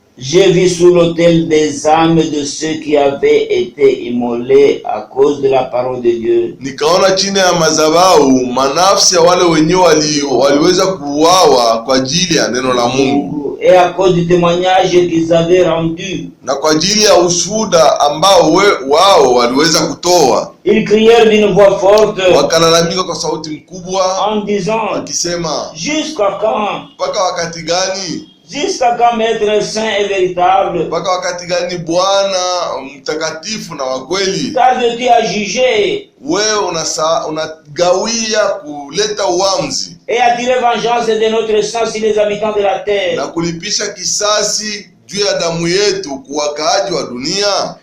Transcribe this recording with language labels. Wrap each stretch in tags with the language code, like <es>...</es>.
<fr>j'ai vu sous l'autel des âmes de ceux qui avaient été immolés à cause de la parole de Dieu.</fr> <sw>Nikaona chini ya madhabahu manafsi ya wale wenyewe waliweza kuuawa kwa ajili ya neno la Mungu,</sw> <fr>et à cause du témoignage qu'ils avaient rendu,</fr> <sw>na kwa ajili ya ushuhuda ambao wao waliweza kutoa.</sw> <fr>Ils crièrent d'une voix forte,</fr> <sw>wakalalamika kwa sauti mkubwa,</sw> <fr>en disant,</fr> <sw>wakisema,</sw> <fr>jusqu'à quand?</fr> <sw>Mpaka wakati gani?</sw> <fr>Jusqu'à quand Maître saint et véritable?</fr> <sw>Mpaka wakati gani Bwana mtakatifu na wa kweli?</sw> <fr>Car Dieu a jugé.</fr> <sw>Wewe unagawia kuleta uamuzi</sw> <fr>Et attirer vengeance de notre sang sur les habitants de la terre.</fr> <sw>na kulipisha kisasi juu ya damu yetu kwa wakaaji wa dunia.</sw>